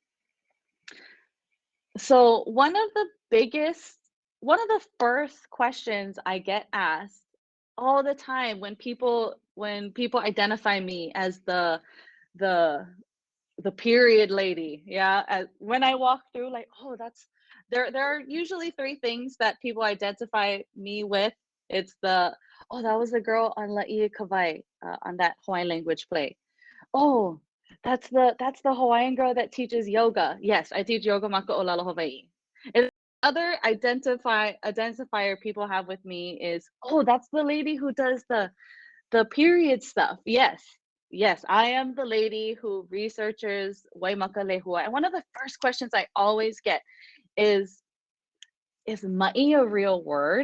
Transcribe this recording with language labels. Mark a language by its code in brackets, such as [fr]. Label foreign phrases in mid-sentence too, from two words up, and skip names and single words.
[en] So one of the first questions I get asked all the time when people identify me as the period lady, yeah, when I walk through, like, oh, that's there are usually three things that people identify me with. It's the, oh, that was the girl on La'i Kawai, on that Hawaiian language play. Oh, that's the Hawaiian girl that teaches yoga. Yes, I teach yoga [haw] maka o lalo Hawaii. [en] And other identifier people have with me is, oh, that's the lady who does the period stuff. Yes. Yes, I am the lady who researches Waimakalehua. And one of the first questions I always get is ma'i a real word?